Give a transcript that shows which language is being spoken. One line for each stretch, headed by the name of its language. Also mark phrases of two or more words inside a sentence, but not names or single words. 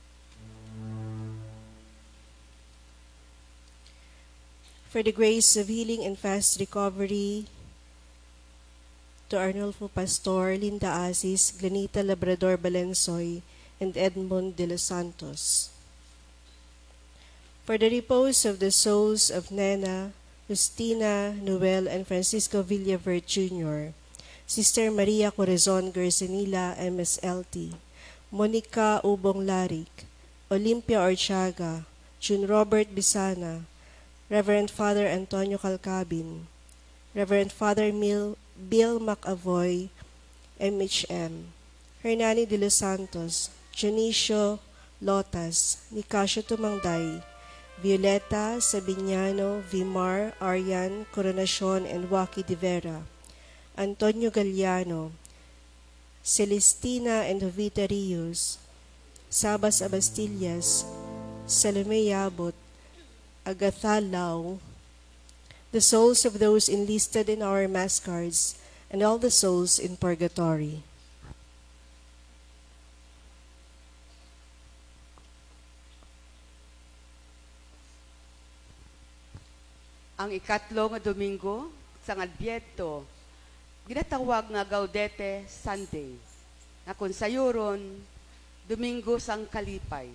English: For the grace of healing and fast recovery to Arnulfo Pastor, Linda Aziz, Glenita Labrador Balensoy, and Edmond de los Santos. For the repose of the souls of Nena, Justina, Noel, and Francisco Villavert Jr., Sister Maria Corazon Garcinila, MSLT, Monica Ubong Larik, Olympia Orchaga, June Robert Bisana, Reverend Father Antonio Calcabin, Reverend Father Bill McAvoy, MHM, Hernani de los Santos, Junicio Lotas, Nicasio Tumangday, Violeta Sabiniano, Vimar, Arian, Coronacion, and Waki de Vera, Antonio Galliano, Celestina and Jovita Rios, Sabas Abastillas, Salome Yabot, Agatha Lau, the souls of those enlisted in our mass cards, and all the souls in purgatory.
Hiligaynon: Ang ikatlo nga Domingo sa Adbyento, ginatawag nga Gaudete Sunday, na kung sayuron, Domingo sang Kalipay.